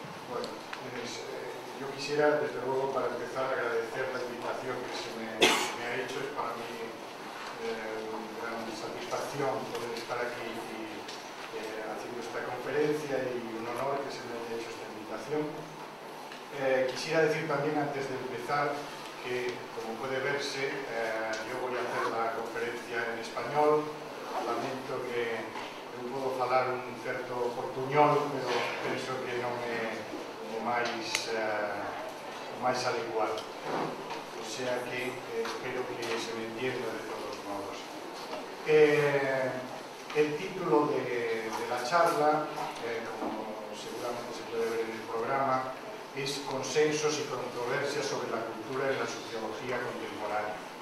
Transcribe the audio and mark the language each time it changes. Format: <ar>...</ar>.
<es>Bueno, yo quisiera, desde luego, para empezar, agradecer la invitación que se me ha hecho. Es para mí una gran satisfacción poder estar aquí haciendo esta conferencia y un honor que se me haya hecho esta invitación. Quisiera decir también, antes de empezar, que, como puede verse, yo voy a hacer la conferencia en español.</es> <gl>Lamento que non podo falar un certo portuñol, pero penso que non é o máis adecuado.</gl> <es>O sea que espero que se me entienda de todos modos. El título de la charla, como seguramente se puede ver en el programa, es Consensos y controversias sobre la cultura en la sociología contemporánea.</es>